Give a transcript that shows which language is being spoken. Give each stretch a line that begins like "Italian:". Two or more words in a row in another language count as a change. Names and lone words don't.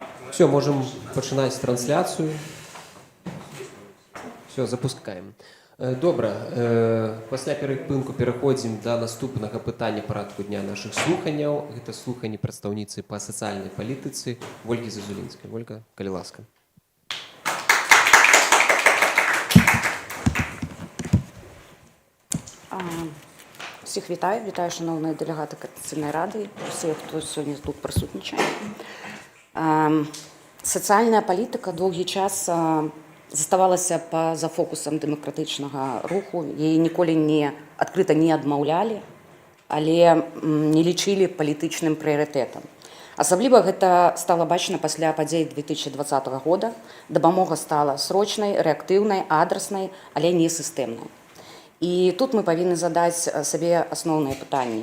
Belarusian: Все, можем пачынаць трансляцыю. Все, запускаем. Добра, пасля перапынку пераходзім да наступнага пытання парадку дня нашых слуханняў. Гэта слуханні прадстаўніцы па сацыяльнай палітыцы Вольгі Зазулінскай. Вольга, калі ласка.
Ukrainian: Всіх вітаю, шановні делегати Координаційної ради, всі, хто сьогодні тут присутнічає. Соціальна політика довгий час заставалася поза фокусом демократичного руху. Її ніколи відкрито
Belarusian: не адмаўлялі, але не лічылі палітычным прыярытэтам. Асабліва гэта стала бачна пасля падзей 2020 года. Дапамога стала срочнай, рэактыўнай, адраснай, але не сістэмнай. І тут мы павінны задаць сабе асноўныя пытанні.